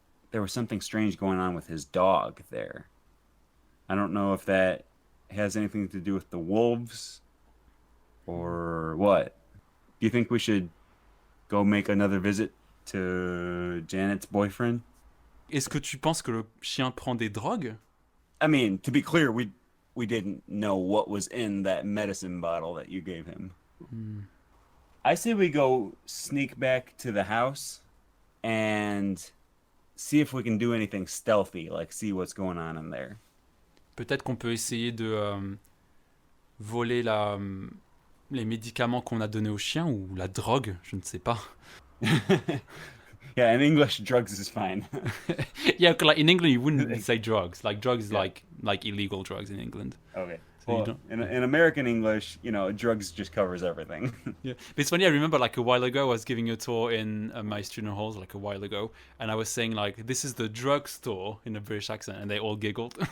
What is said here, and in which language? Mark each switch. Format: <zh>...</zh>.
<en>there was something strange going on with his dog there. I don't know if that has anything to do with the wolves or what. Do you think we should go make another visit to Janet's boyfriend?</en> <fr>Est-ce que tu penses que le chien prend des drogues?</fr> <en>I mean, to be clear, we didn't know what was in that medicine bottle that you gave him. I say we go sneak back to the house and see if we can do anything stealthy, like see what's going on in there.</en> <fr>Peut-être qu'on peut essayer de voler les médicaments qu'on a donnés au chien ou la drogue, je ne sais pas.</fr> <en>Yeah, in English, drugs is fine. Yeah, like in England you wouldn't say drugs. Like drugs is Yeah. like illegal drugs in England. Okay. So you Well, don't- in American English, drugs just covers everything. Yeah, but it's funny. I remember like a while ago, I was giving a tour in my student halls like a while ago, and I was saying like, "This is the drug store" in a British accent, and they all giggled.</en>